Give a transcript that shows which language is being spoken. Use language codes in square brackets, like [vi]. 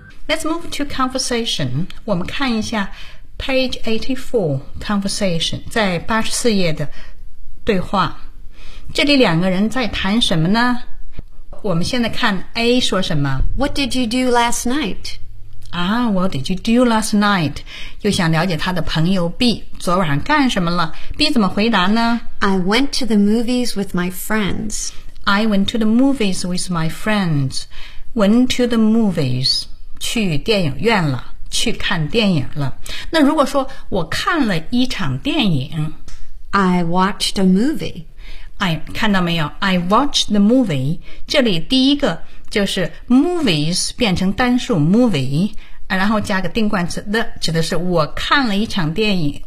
[en] Let's move to conversation. [zh] 我们看一下 page 84 conversation, 在84页的对话。这里两个人在谈什么呢？我们现在看 A 说什么。 [en] What did you do last night? What did you do last night? [zh] 又想了解他的朋友 B 昨晚上干什么了 ？B 怎么回答呢 [en] ？I went to the movies with my friends. I went to the movies with my friends. Went to the movies. [zh] 去电影院了，去看电影了。那如果说我看了一场电影 [en] ，I watched a movie. [zh] 哎，看到没有 ？ [en] I watched the movie. [zh] 这里第一个。就是 movies 变成单数 movie， 然后加个定冠词 the， 指的是我看了一场电影。